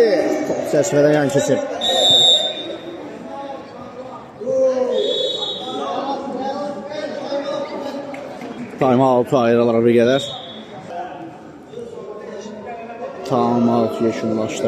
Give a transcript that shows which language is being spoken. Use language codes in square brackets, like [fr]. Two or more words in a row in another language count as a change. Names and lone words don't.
[az] Top çərçivədən yan keçir. [en] Time out [az] ayrılar bir qədər. [en] Time out [az] yekunlaşdı.